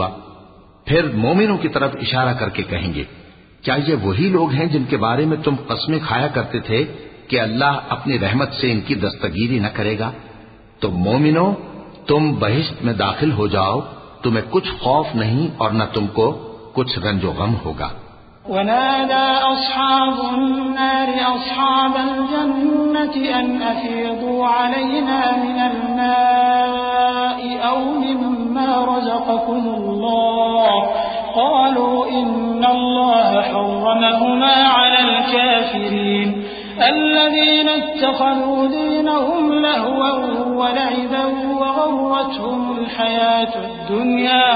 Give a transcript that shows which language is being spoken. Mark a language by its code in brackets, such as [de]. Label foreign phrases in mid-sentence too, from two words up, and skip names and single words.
[hi] फिर मोमिनों की तरफ इशारा करके कहेंगे, क्या ये वही लोग हैं जिनके बारे में तुम कसमें खाया करते थे कि अल्लाह अपनी रहमत से इनकी दस्तगीरी न करेगा? तो मोमिनो, तुम बहिश्त में दाखिल हो जाओ, तुम्हें कुछ खौफ नहीं और न तुमको कुछ रंजो गम होगा। [ar] ونادى أصحاب النار أصحاب الجنة أن أفيضوا علينا من الماء أو مما رزقكم الله قالوا إن الله حرمهما على الكافرين الذين اتخذوا دينهم لهوا ولعبا وغرتهم الحياة الدنيا